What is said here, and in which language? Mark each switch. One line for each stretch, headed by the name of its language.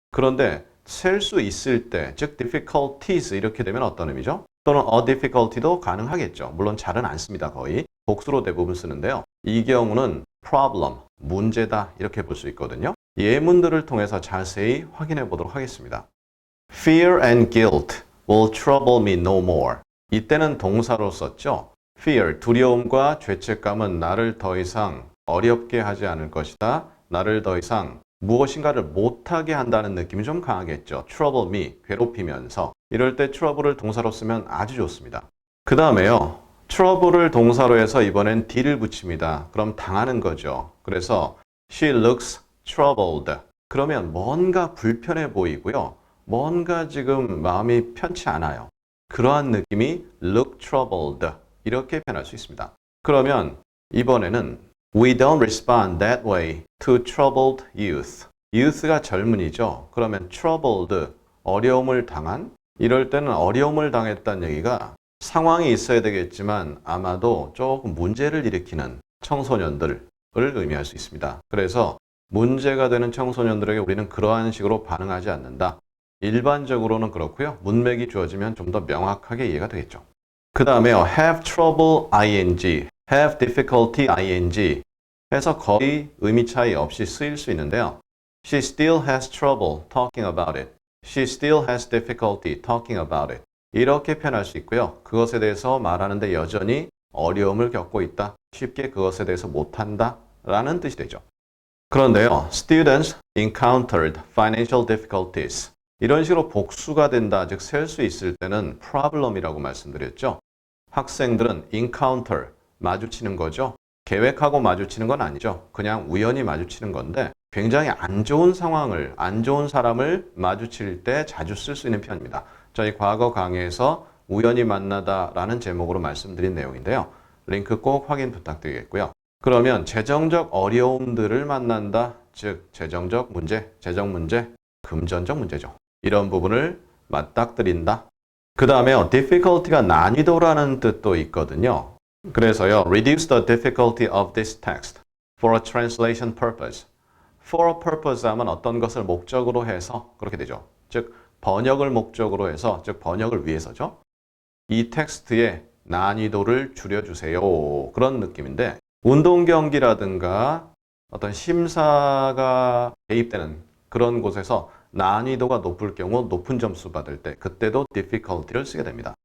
Korean: 그런데 셀 수 있을 때, 즉 difficulties 이렇게 되면 어떤 의미죠? 또는 a difficulty도 가능하겠죠. 물론 잘은 안 씁니다. 거의. 복수로 대부분 쓰는데요. 이 경우는 problem, 문제다 이렇게 볼 수 있거든요. 예문들을 통해서 자세히 확인해 보도록 하겠습니다.
English: Fear and guilt will trouble me no more.
Korean: 이때는 동사로 썼죠. Fear, 두려움과 죄책감은 나를 더 이상 어렵게 하지 않을 것이다. 나를 더 이상 무엇인가를 못하게 한다는 느낌이 좀 강하겠죠.
English: Trouble me,
Korean: 괴롭히면서. 이럴 때 trouble을 동사로 쓰면 아주 좋습니다. 그 다음에요. trouble을 동사로 해서 이번엔 d를 붙입니다. 그럼 당하는 거죠. 그래서
English: she looks troubled.
Korean: 그러면 뭔가 불편해 보이고요. 뭔가 지금 마음이 편치 않아요. 그러한 느낌이
English: look troubled.
Korean: 이렇게 표현할 수 있습니다. 그러면 이번에는
English: We don't respond that way to troubled youth.
Korean: youth가 젊은이죠. 그러면 troubled, 어려움을 당한? 이럴 때는 어려움을 당했다는 얘기가 상황이 있어야 되겠지만 아마도 조금 문제를 일으키는 청소년들을 의미할 수 있습니다. 그래서 문제가 되는 청소년들에게 우리는 그러한 식으로 반응하지 않는다. 일반적으로는 그렇고요. 문맥이 주어지면 좀 더 명확하게 이해가 되겠죠. 그 다음에요.
English: have trouble ing, have difficulty ing
Korean: 해서 거의 의미 차이 없이 쓰일 수 있는데요.
English: She still has trouble talking about it. She still has difficulty talking about it.
Korean: 이렇게 표현할 수 있고요. 그것에 대해서 말하는데 여전히 어려움을 겪고 있다. 쉽게 그것에 대해서 못한다. 라는 뜻이 되죠. 그런데요.
English: Students encountered financial difficulties.
Korean: 이런 식으로 복수가 된다. 즉 셀 수 있을 때는 problem이라고 말씀드렸죠. 학생들은 encounter, 마주치는 거죠. 계획하고 마주치는 건 아니죠. 그냥 우연히 마주치는 건데 굉장히 안 좋은 상황을, 안 좋은 사람을 마주칠 때 자주 쓸 수 있는 표현입니다. 저희 과거 강의에서 우연히 만나다라는 제목으로 말씀드린 내용인데요. 링크 꼭 확인 부탁드리겠고요. 그러면 재정적 어려움들을 만난다. 즉 재정적 문제, 재정 문제, 금전적 문제죠. 이런 부분을 맞닥뜨린다. 그 다음에요. difficulty가 난이도라는 뜻도 있거든요. 그래서요.
English: reduce the difficulty of this text for a translation purpose. for a purpose
Korean: 하면 어떤 것을 목적으로 해서 그렇게 되죠. 즉 번역을 목적으로 해서, 즉 번역을 위해서죠. 이 텍스트의 난이도를 줄여주세요. 그런 느낌인데 운동 경기라든가 어떤 심사가 개입되는 그런 곳에서 난이도가 높을 경우 높은 점수 받을 때 그때도 difficulty를 쓰게 됩니다.